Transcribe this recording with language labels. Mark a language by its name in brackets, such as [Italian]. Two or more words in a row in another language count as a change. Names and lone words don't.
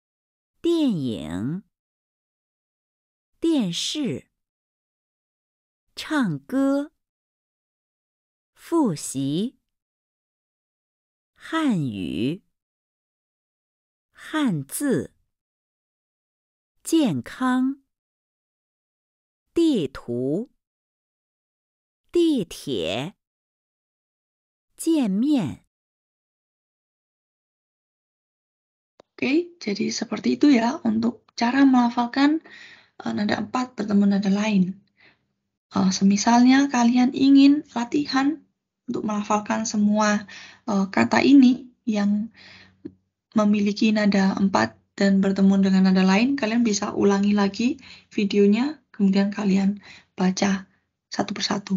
[Chinese] 电影，电视， 唱歌，复习，汉语，汉字，健康，地图，地铁，见面。 [Indonesian] Oke, jadi seperti itu ya untuk cara melafalkan nada 4 bertemu nada lain. Semisalnya kalian ingin latihan untuk melafalkan semua kata ini yang memiliki nada 4 dan bertemu dengan nada lain, kalian bisa ulangi lagi videonya, kemudian kalian baca satu persatu.